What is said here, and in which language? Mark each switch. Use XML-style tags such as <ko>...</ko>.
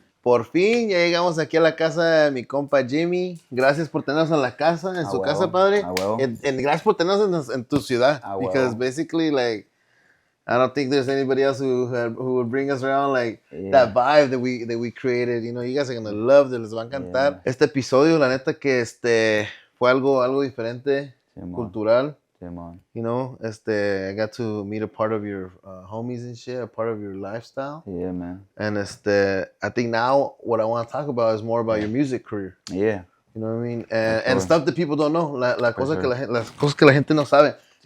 <es>Por fin ya llegamos aquí a la casa de mi compa Jimmy. Gracias por tenernos en la casa, en su casa, padre. And gracias por tenernos en tu ciudad.</es> <en>Because basically, like, I don't think there's anybody else who would bring us around like that vibe that we created. You know, you guys are gonna love it,</en> <es>les va a encantar. Este episodio, la neta que fue algo diferente, cultural.</es> <en>You know, I got to meet a part of your homies and shit, a part of your lifestyle. Yeah, man. And I think now what I want to talk about is more about your music career. Yeah. You know what I mean? And stuff that people don't know.</en> <es>Las cosas que la gente no sabe.</es>